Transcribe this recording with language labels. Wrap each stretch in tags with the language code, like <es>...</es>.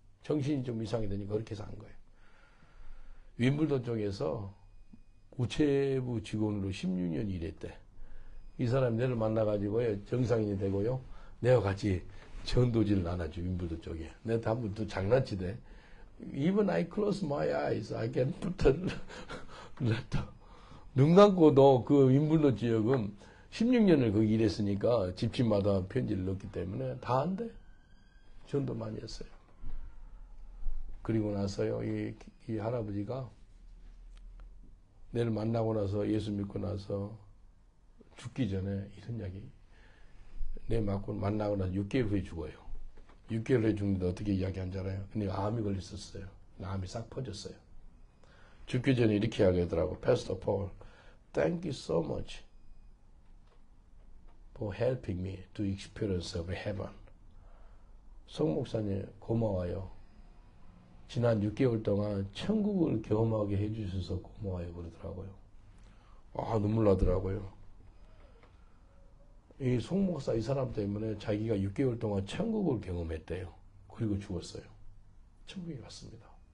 <ko>정신이 좀 이상이 되니까 그렇게 산 거예요. 윈블던 쪽에서 우체부 직원으로 16년 일했대. 이 사람이 내를 만나가지고 정상인이 되고요. 내가 같이 전도지를 나눠줘, 윈블던 쪽에. 내가 한번 또 장난치대.</ko> <en>Even I close my eyes, I can put a letter.</en> <ko>눈 감고 너 그 윈블던 지역은 16년을 거기 일했으니까 집집마다 편지를 넣기 때문에 다 안 돼. 전도 많이 했어요. 그리고 나서요, 이 할아버지가 내를 만나고 나서 예수 믿고 나서 죽기 전에 이런 이야기. 내 만나고 나서 6개월 후에 죽어요. 6개월 후에 죽는데 어떻게 이야기한 줄 알아요? 근데 암이 걸렸었어요. 암이 싹 퍼졌어요. 죽기 전에 이렇게 이야기하더라고.</ko> <en>Pastor Paul, thank you so much for helping me to experience of heaven.</en> <ko>송 목사님 고마워요. 지난 6개월 동안 천국을 경험하게 해주셔서 고마워요 그러더라고요. 아, 눈물 나더라고요. 이 송 목사 이 사람 때문에 자기가 6개월 동안 천국을 경험했대요. 그리고 죽었어요. 천국에 갔습니다.</ko>